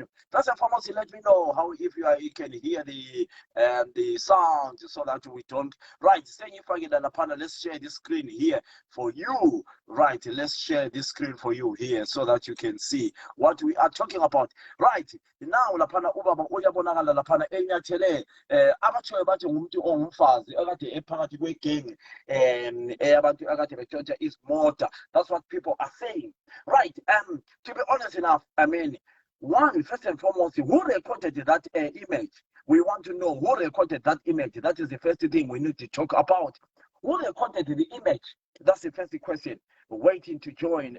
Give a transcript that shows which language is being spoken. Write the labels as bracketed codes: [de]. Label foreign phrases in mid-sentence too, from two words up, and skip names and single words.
[en] First and foremost, let me know how if you can hear the sound so that we don't. Right, saying if I get on the panel, let's share this screen here for you. Right, let's share this screen for you here so that you can see what we are talking about. Right now, [nd] la pana ubaba uyabonakala la pana enyathele abatshoyo bathi ngumuntu ongumfazi ekade ephakathi kwegang abantu akade betshontsha izimota. [en] That's what people are saying. Right, to be honest enough, I mean, first and foremost, who recorded that image? We want to know who recorded that image. That is the first thing we need to talk about. Who recorded the image? That's the first question. Waiting to join.